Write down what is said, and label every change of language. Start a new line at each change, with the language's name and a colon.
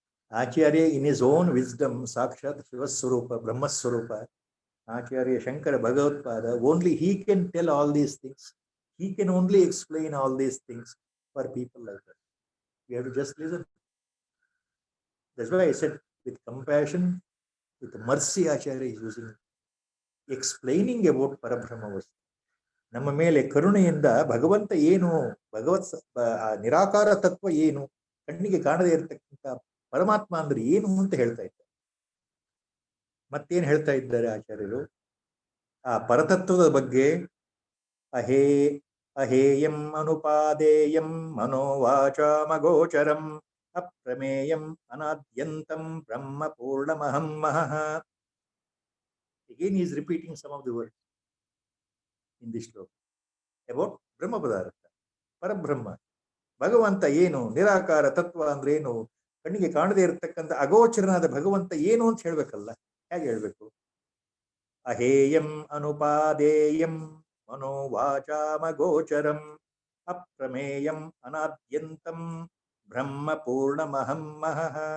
English: Acharya, in his own wisdom, Sakshat Shivaswarupa, Brahmaswarupa, Acharya Shankara Bhagavatpada, only he can tell all these things. He can only explain all these things for people like us. We have to just listen. That's why I said, with compassion, with mercy, Acharya is using, explaining about Parabrahma Vastu.
Kannada: ನಮ್ಮ ಮೇಲೆ ಕರುಣೆಯಿಂದ ಭಗವಂತ ಏನು, ಭಗವತ್ ನಿರಾಕಾರ ತತ್ವ ಏನು, ಕಣ್ಣಿಗೆ ಕಾಣದೇ ಇರತಕ್ಕಂಥ ಪರಮಾತ್ಮ ಅಂದ್ರೆ ಏನು ಅಂತ ಹೇಳ್ತಾ ಇದ್ದಾರೆ. ಮತ್ತೇನು ಹೇಳ್ತಾ ಇದ್ದಾರೆ ಆಚಾರ್ಯರು? ಆ ಪರತತ್ವದ ಬಗ್ಗೆ
Sanskrit: ಅಹೇಯಂ ಅನುಪಾದೇಯಂ ಮನೋವಾಚಾಮಗೋಚರಂ ಅಪ್ರಮೇಯಂ ಅನಾದ್ಯಂತಂ ಬ್ರಹ್ಮ ಪೂರ್ಣಮಹಂ ಮಹಃ.
English: Again he is repeating some of the words in this shloka about Brahma ಪದಾರ್ಥ, ಪರಬ್ರಹ್ಮ.
Kannada: ಭಗವಂತ ಏನು, ನಿರಾಕಾರ ತತ್ವ ಅಂದ್ರೆ ಏನು, ಕಣ್ಣಿಗೆ ಕಾಣದೇ ಇರತಕ್ಕಂಥ ಅಗೋಚರನಾದ ಭಗವಂತ ಏನು ಅಂತ ಹೇಳ್ಬೇಕಲ್ಲ. ಹೇಗೆ ಹೇಳ್ಬೇಕು?
Sanskrit: ಅಹೇಯಂ ಅನುಪಾದೇಯಂ ಮನೋವಾಚಾಮಗೋಚರಂ ಅಪ್ರಮೇಯಂ ಅನಾದ್ಯಂತಂ ಬ್ರಹ್ಮ ಪೂರ್ಣಮಹಂ ಮಹಃ.